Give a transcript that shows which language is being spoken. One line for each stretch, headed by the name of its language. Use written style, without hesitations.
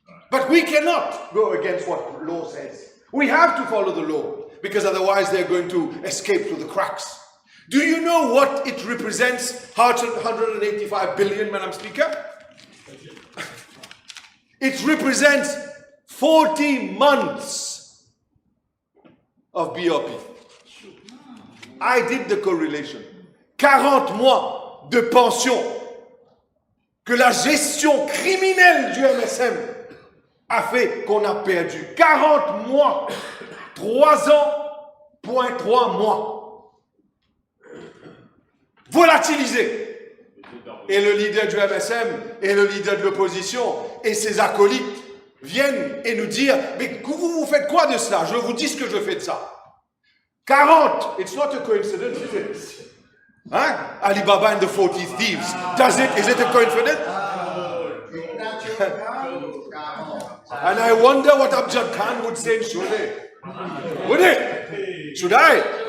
English: But we cannot go against what law says. We have to follow the law because otherwise they're going to escape through the cracks. Do you know what it represents, 185 billion, Madam Speaker? It represents 40 months of BOP. I did the correlation.
French: 40 mois de pension que la gestion criminelle du MSM a fait qu'on a perdu. 40 mois, 3 ans, point 3 mois. Volatilisé. Et le leader du MSM et le leader de l'opposition et ses acolytes viennent et nous dire, mais vous faites quoi de cela? Je vous dis ce que je fais de ça.
English: 40, it's not a coincidence, is it? Hein? Alibaba and the 40 thieves. Does it? Is it a coincidence? And I wonder what Abjad Khan would say in Shule. Would it? Should I?